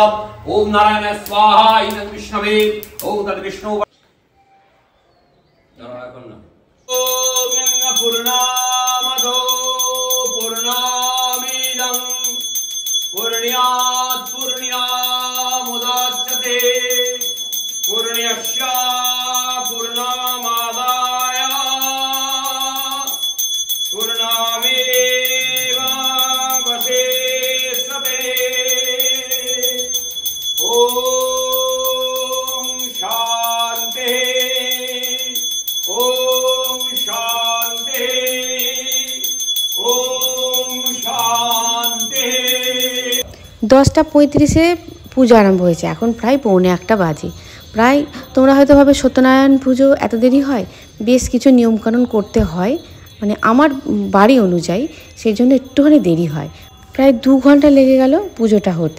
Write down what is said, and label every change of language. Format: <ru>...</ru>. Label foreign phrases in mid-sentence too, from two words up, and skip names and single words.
<sa>ओम नारायण स्वाहा इदं विष्णवे ओम तत् विष्णु पूर्णामदो पूर्णामिदं पूर्ण्यात् पूर्ण्यामुदच्यते पूर्ण्यस्य पूर्णमादाय पूर्णमेवावशिष्यते। ॐ शान्तिः ओम शांति ओम शांति।</sa> <bn>10:35-এ পুজো আরম্ভ হয়েছে, এখন প্রায় 1:45 বাজে। প্রায় তোমরা হয়তো ভাবে সত্যনারায়ণ পুজো এত দেরি হয়, বেশ কিছু নিয়মকানুন করতে হয়, মানে আমার বাড়ি অনুযায়ী, সেই জন্য একটুখানি দেরি হয়। প্রায় 2 ঘন্টা লেগে গেল পুজোটা হতে।</bn>